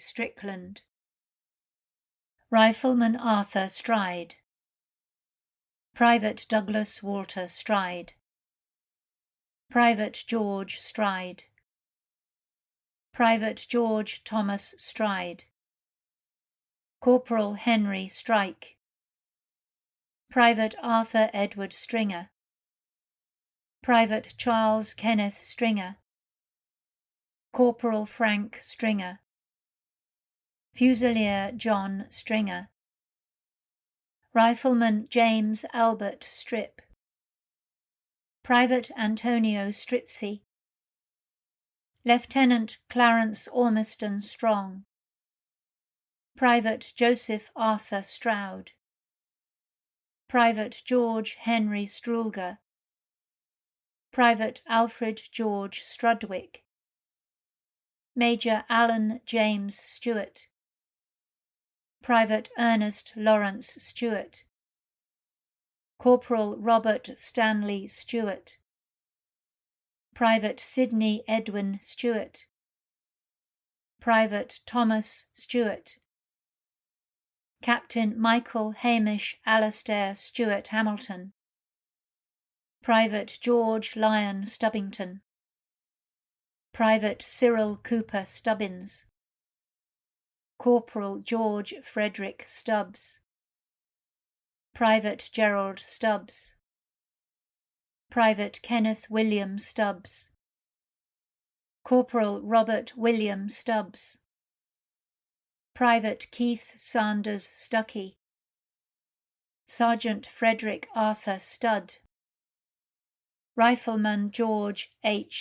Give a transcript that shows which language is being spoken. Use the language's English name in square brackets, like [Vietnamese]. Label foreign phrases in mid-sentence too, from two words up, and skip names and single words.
[English] Strickland, Rifleman Arthur Stride, Private Douglas Walter Stride, Private George Stride, Private George Thomas Stride, Corporal Henry Strike, Private Arthur Edward Stringer, Private Charles Kenneth Stringer, Corporal Frank Stringer, Fusilier John Stringer, Rifleman James Albert Strip, Private Antonio Strizzi, Lieutenant Clarence Ormiston Strong, Private Joseph Arthur Stroud, Private George Henry Strulger, Private Alfred George Strudwick, Major Alan James Stewart, Private Ernest Lawrence Stewart, Corporal Robert Stanley Stewart, Private Sidney Edwin Stewart, Private Thomas Stewart, Captain Michael Hamish Alastair Stewart Hamilton, Private George Lyon Stubbington, Private Cyril Cooper Stubbins, Corporal George Frederick Stubbs, Private Gerald Stubbs, Private Kenneth William Stubbs, Corporal Robert William Stubbs, Private Keith Sanders Stuckey, Sergeant Frederick Arthur Studd, Rifleman George H.